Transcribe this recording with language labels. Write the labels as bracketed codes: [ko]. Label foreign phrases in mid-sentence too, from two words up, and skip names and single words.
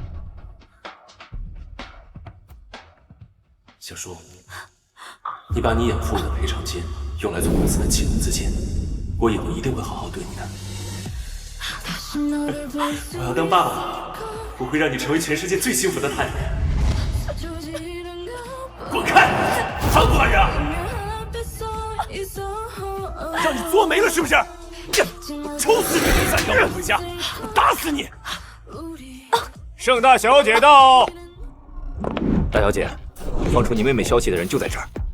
[zh] 小叔，你把你養父母的賠償金用來做公司的启动資金，我以後一定會好好對你的。我要當爸爸，我會讓你成為全世界最幸福的太太。滾開！ 還不還人？讓你作沒了是不是？我抽死你！再要不回家，我打死你！盛大小姐到。大小姐，放出你妹妹消息的人就在这儿。